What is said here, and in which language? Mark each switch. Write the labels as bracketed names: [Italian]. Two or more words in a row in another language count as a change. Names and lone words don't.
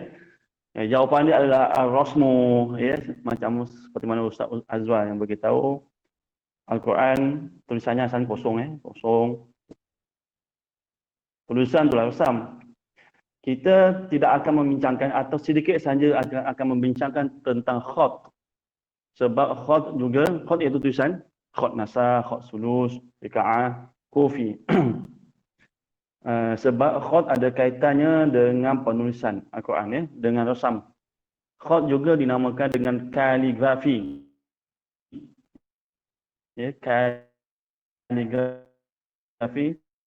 [Malay] Jawapan dia adalah Rasmu ya, macam seperti mana Ustaz Azwan yang beritahu. Al-Quran tulisannya asalnya kosong, kosong. Tulisan tulis Rasam. Kita tidak akan membincangkan atau sedikit saja akan membincangkan tentang khat. Sebab khat juga, khat iaitu tulisan, khat nasakh, khat sulus, rikaah, kufi. Sebab khat ada kaitannya dengan penulisan Al-Quran, ya, dengan rasam. Khat juga dinamakan dengan kaligrafi. Ya, kaligrafi.